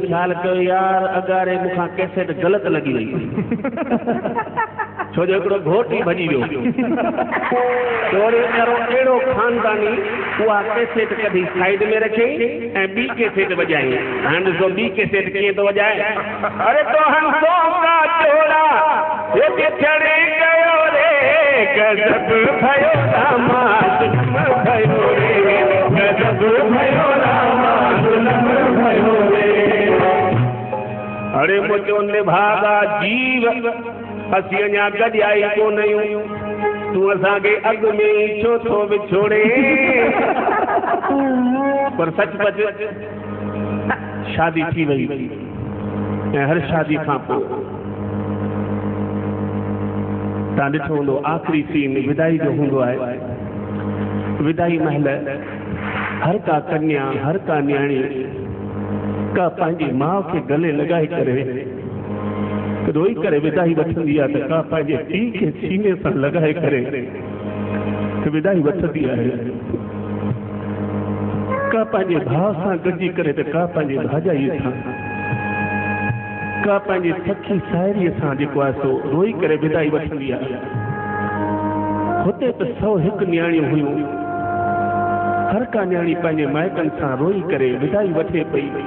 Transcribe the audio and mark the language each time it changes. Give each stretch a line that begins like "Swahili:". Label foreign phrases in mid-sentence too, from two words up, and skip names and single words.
Sindhi: ख़्यालु कयो यार अगारे मूंखां कैसेट ग़लति लॻी वई छो जो हिकिड़ो घोट ई भॼी वियो वरी अहिड़ो खानदानी उहा कैसेट कढी साइड में रखे ऐं ॿी कैसेट वॼाई हाणे ॾिसो ॿी कैसेट कीअं थो वॼाए
Hindi: अरे तो हंसो का चोड़ा हे बिछड़ी गयो रे गजब भयो दामाद भयो रे
Sindhi: गजब भयो दामाद भयो रे अरे मुझो निभागा जीव असीं अञा गॾियाई कोन आहियूं तूं असांखे अॻु में ई छो थो विछोड़े पर सचपच शादी थी वई ऐं हर शादी खां पोइ तव्हां ॾिठो हूंदो आख़िरी सीन विदाई जो हूंदो आहे विदाई महिल हर का कन्या हर का न्याणी का पंहिंजी माउ खे गले लॻाए करे रोई करे विदाई वठंदी आहे त का पंहिंजे पीउ खे सीने सां लॻाए करे विदाई वठंदी आहे का पंहिंजे भाउ सां गॾिजी करे त का पंहिंजे भाॼाईअ सां का पंहिंजी सखी साहेड़ीअ सां जेको आहे सो रोई करे विदाई वठंदी आहे हुते त 101 न्याणियूं हुयूं हर का न्याणी पंहिंजे माइटनि सां रोई करे विदाई वठे पई